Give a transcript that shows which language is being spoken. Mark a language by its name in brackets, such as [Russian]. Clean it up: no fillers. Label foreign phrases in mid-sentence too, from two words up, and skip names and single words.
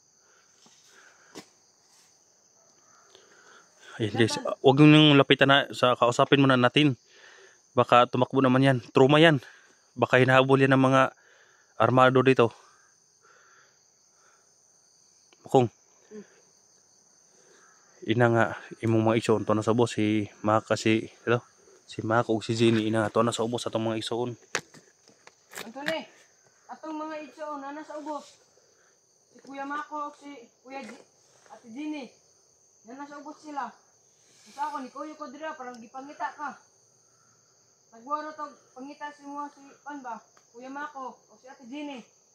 [Filipino] Ayan guys, huwag yung lapitan na sa kausapin muna natin. Baka tumakbo naman yan. Trauma yan. Baka hinahabol yan ng mga armado dito. Mukong. [Cebuano] Ina nga, imong mga igsoon to na sa ubos. Si Maka si Maka o si Jenny. Ina nga to na sa ubos atong mga igsoon. Antone, atong mga itsoon na nasa ubos. Si Kuya Mako, si Ate Ginny. [Filipino] Na nasa ubos sila. [Cebuano] Sa ako, ni Kuya ko dira, parang gipangita ka. Nagwaro to, pangita si mga si Panba, Kuya Mako, o si Ate Ginny.